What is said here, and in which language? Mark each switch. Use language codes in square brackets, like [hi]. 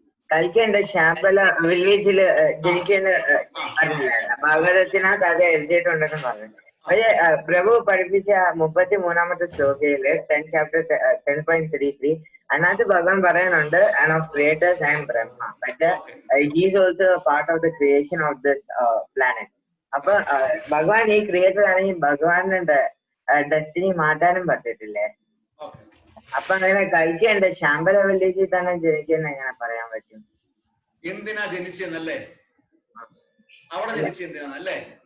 [ml] കൽക്കിന്റെ ശാമ്പല വില്ലേജില് ജനിക്കുന്ന ഭാഗവതത്തിനകത്ത് അത് എഴുതിയിട്ടുണ്ടെന്ന് പറഞ്ഞു. പക്ഷേ പ്രഭു പഠിപ്പിച്ച 33-ാമത്തെ ശ്ലോകയില് 10 chapter 10.33 അതിനകത്ത് ഭഗവാൻ പറയുന്നുണ്ട് [en] and of creators I am Brahma. പക്ഷെ he is also a part of the creation of this planet. [ml] അപ്പൊ ഭഗവാൻ ഈ ക്രിയേറ്റർ ആണെങ്കിൽ ഭഗവാന്റെ ഡെസ്റ്റിനി മാറ്റാനും പറ്റത്തില്ലേ? അപ്പൊ അങ്ങനെ കൽക്കിന്റെ ശാമ്പല വില്ലേജിൽ തന്നെ ജനിക്കുന്ന എങ്ങനെ പറയാൻ പറ്റും? എന്തിനാ ജനിച്ചെന്നല്ലേ? അവിടെ ജനിച്ചെന്തിനാന്നല്ലേ?